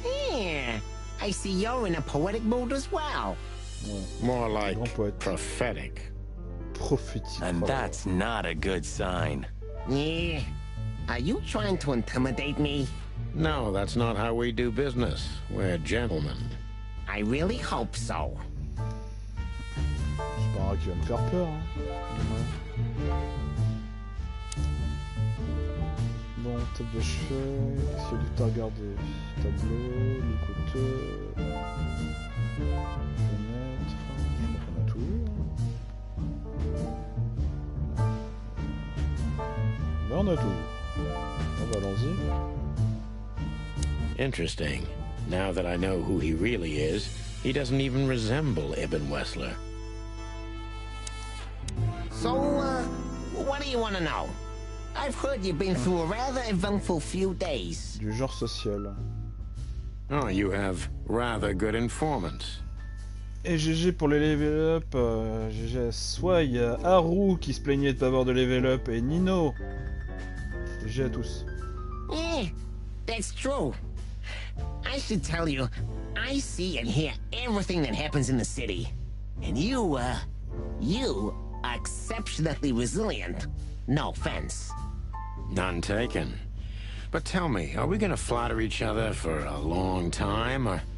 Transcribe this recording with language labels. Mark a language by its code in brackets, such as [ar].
[en] Yeah, I see you're in a poetic mood as well. [fr] Ouais. [en] More like [fr] Grand poète. [en] prophetic. [fr] Prophétique. [en] And Oh. that's not a good sign. Yeah. Are you trying to intimidate me? No, that's not how we do business. We're gentlemen. I really hope so. [fr] C'est pas un qui va me faire peur. Hein. Ouais. Bon, table de chevet. Qu'est-ce qu'il y a d'autre à regarder? Tableau, l'écouteur. Fenêtre. Je crois qu'on a tout vu. Hein. Ben, on a tout vu. Bon, bah, allons-y. [en] Interesting. Now that I know who he really is, he doesn't even resemble Ibn Wessler. So, what do you want to know? I've heard you've been through a rather eventful few days. [fr] Du genre social. [en] Oh, you have rather good informants. [fr] Et GG pour les level up. GG à Swai, il y a Haru qui se plaignait de pas avoir de level up et Nino. GG à tous. [en] Yeah, that's true. I should tell you, I see and hear everything that happens in the city. And you are exceptionally resilient. No offense. None taken. But tell me, are we gonna flatter each other for a long time, or...